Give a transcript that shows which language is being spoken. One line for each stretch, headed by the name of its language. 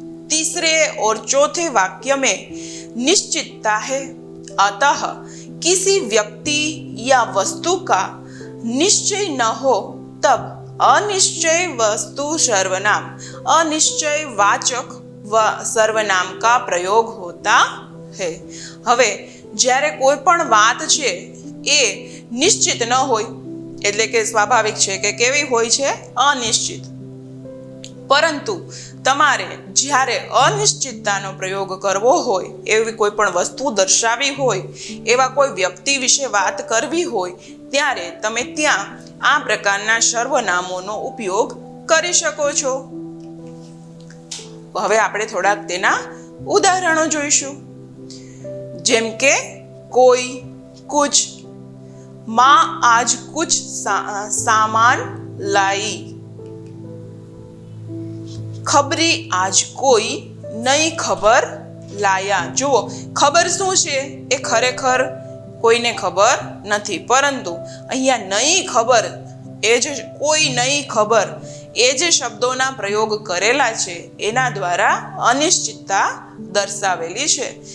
Hindi: तीसरे और चौथे वाक्य में निश्चितता है, अतः किसी व्यक्ति या वस्तु का निश्चय न हो तब अनिश्चय वस्तु सर्वनाम अनिश्चयवाचक सर्वनाम का प्रयोग होता है.
Gujarati: હવે જ્યારે કોઈ પણ વાત છે એ નિશ્ચિત ન હોય, એટલે કે સ્વાભાવિક છે કે કેવી હોય છે? અનિશ્ચિત. પરંતુ તમારે જ્યારે અનિશ્ચિતતાનો પ્રયોગ કરવો હોય, એવી કોઈ પણ વસ્તુ દર્શાવી હોય, એવા કોઈ વ્યક્તિ વિશે વાત કરવી હોય ત્યારે તમે ત્યાં આ પ્રકારના સર્વનામોનો ઉપયોગ કરી શકો છો. હવે આપણે થોડાક તેના ઉદાહરણો જોઈશું. જેમ કે
Hindi: કોઈ, કુછ, माँ आज कुछ सामान लाई, खबरी आज कोई नई खबर लाया.
Gujarati: જુઓ, ખબર શું છે એ ખરેખર કોઈને ખબર નથી, પરંતુ અહીંયા નઈ ખબર એ જે કોઈ નહીં ખબર, એ જે શબ્દોના પ્રયોગ કરેલા છે એના દ્વારા અનિશ્ચિતતા દર્શાવેલી છે.